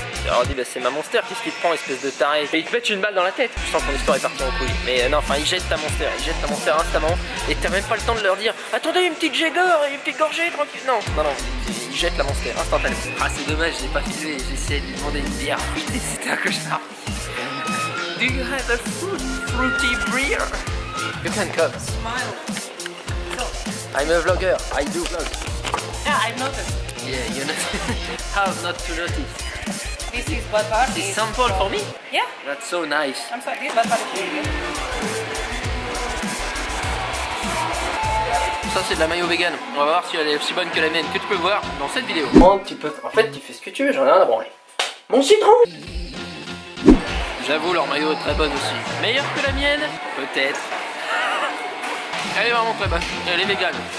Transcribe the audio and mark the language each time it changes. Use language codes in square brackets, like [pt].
[fr] Alors on dit bah c'est ma Monster, qu'est-ce qu'il te prend espèce de taré? Et ils te mettent une balle dans la tête. Je sens que ton histoire est partie en couille. Mais non, enfin ils jettent ta Monster instamment. Et t'as même pas le temps de leur dire attendez une petite jégor, une petite gorgée tranquille. Non, ils jettent la Monster instantanément. Ah c'est dommage, j'ai pas filmé, j'ai essayé de lui demander une bière fruitée, c'était un cauchemar. [en] Do you have a fruity beer? You can come. Smile. I'm a vlogger, I do vlog. Yeah, I've noticed. Yeah, you know how not to notice. This is butter. It's sample for me? Yeah. That's so nice. I'm sorry, this butter is really good. [fr] Ça c'est de la mayo vegan. On va voir si elle est aussi bonne que la mienne, que tu peux voir dans cette vidéo. Un petit peu. En fait tu fais ce que tu veux, j'en ai rien à branler. Mon citron. J'avoue leur mayo est très bonne aussi. Meilleure que la mienne? Peut-être. Elle est vraiment très bonne. Elle est végane.